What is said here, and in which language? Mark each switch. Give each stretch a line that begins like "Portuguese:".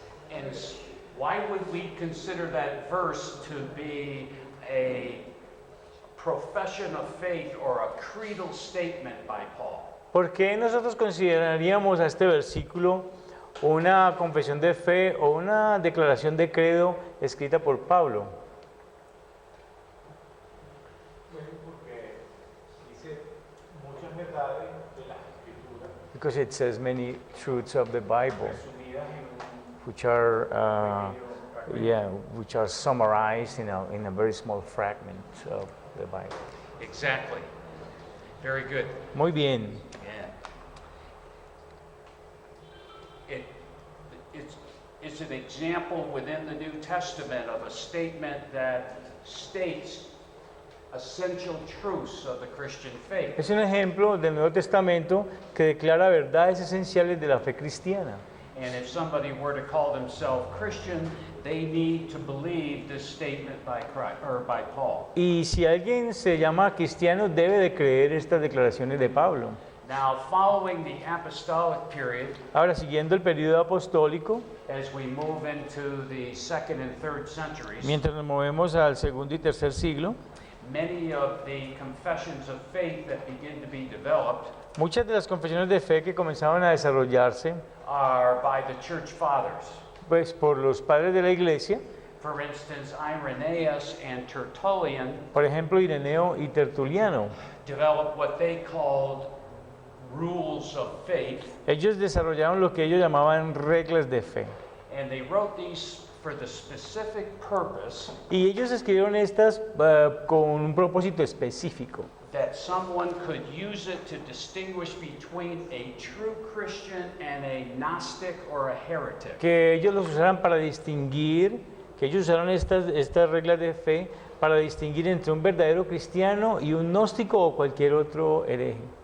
English: And why would we consider that verse to be a profession of faith or a creedal statement by Paul?
Spanish: ¿Por qué nosotros consideraríamos a este versículo una confesión de fe o una declaración de credo escrita por Pablo?
English: because it says many truths of the Bible,
Spanish: resumidas en
English: which are
Spanish: un
English: yeah, which are summarized in a very small fragment of the Bible. Exactly. Very good.
Spanish: Muy bien.
English: Yeah. It's an example within the New Testament of a statement that states essential truths of the Christian faith.
Spanish: Es un ejemplo del Nuevo Testamento que declara verdades esenciales de la fe cristiana.
English: And if somebody were to call themselves Christian, they need to believe this statement by Christ, or by Paul.
Spanish: Y si alguien se llama cristiano, debe de creer estas declaraciones de Pablo.
English: Now, following the apostolic period,
Spanish: Ahora, siguiendo el periodo apostólico,
English: as we move into the 2nd and 3rd centuries,
Spanish: mientras nos movemos al segundo y tercer siglo,
English: many of the confessions of faith that begin to be developed
Spanish: muchas de las confesiones de fe que comenzaban a desarrollarse,
English: are by the church fathers.
Spanish: pues por los padres de la iglesia,
English: For instance, Irenaeus and Tertullian
Spanish: por ejemplo, Ireneo y Tertuliano.
English: developed what they called rules of faith,
Spanish: Ellos desarrollaron lo que ellos llamaban reglas de fe.
English: and they wrote these for the specific purpose
Spanish: Y ellos escribieron estas con un propósito específico,
English: that someone could use it to distinguish between a true Christian and a Gnostic or a heretic.
Spanish: que ellos los usaran para distinguir, que ellos usaron estas reglas de fe para distinguir entre un verdadero cristiano y un gnóstico o cualquier otro hereje.